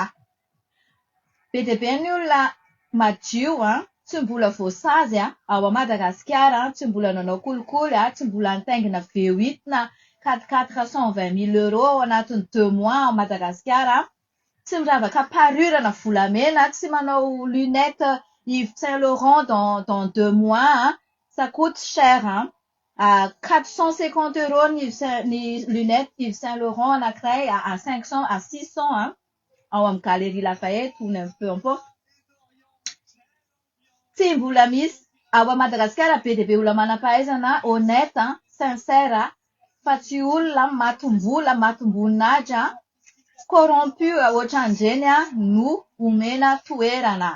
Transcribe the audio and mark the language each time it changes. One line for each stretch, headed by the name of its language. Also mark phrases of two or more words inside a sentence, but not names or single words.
Malagasy: Be dia be ny olona madio tsy mbola voasazy ao Madagasikara, tsy mbola nanao kolikoly, tsy mbola nitaingina V8 na 420 000 € ao anatin'ny 2 mois ao Madagasikara. Tsy miravaka parure na volamena, tsy manao lunette Yves Saint Laurent
French: dans 2 mois. Ça coûte cher.
Malagasy: 450 € ny lunette Yves Saint Laurent anankiray,
French: à 500 à 600
Malagasy: ao amin'ny Galerie Lafayette
French: ou peu importe.
Malagasy: Tsy mbola misy ao Madagasikara be dia be olona manam-pahaizana
French: honnête, sincère,
Malagasy: fa tsy olona matomboninahitra corrompu ohatran'ireny no omena toerana.